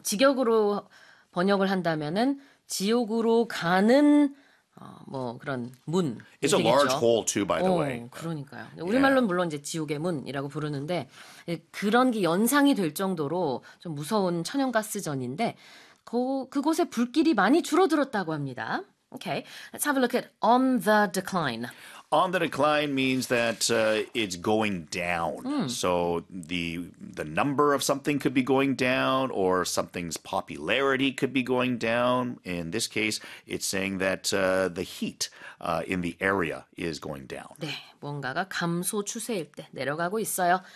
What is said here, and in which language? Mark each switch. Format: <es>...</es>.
<ko>직역으로 번역을 한다면은 지옥으로 가는 뭐 그런 문.</ko> <en>It's</en> <ko>얘기겠죠.</ko> <en>A large hole too, by the way.</en> <ko>그러니까요. 우리말로는 물론 이제 지옥의 문이라고 부르는데 그런 게 연상이 될 정도로 좀 무서운 천연가스전인데 그곳에 불길이 많이 줄어들었다고 합니다.</ko> <en>Okay, let's have a look at on the decline. On the decline means that it's going down. So the number of something could be going down or something's popularity could be going down. In this case, it's saying that the heat in the area is going down.</en> <ko>네, 뭔가가 감소 추세일 때 내려가고 있어요.</ko>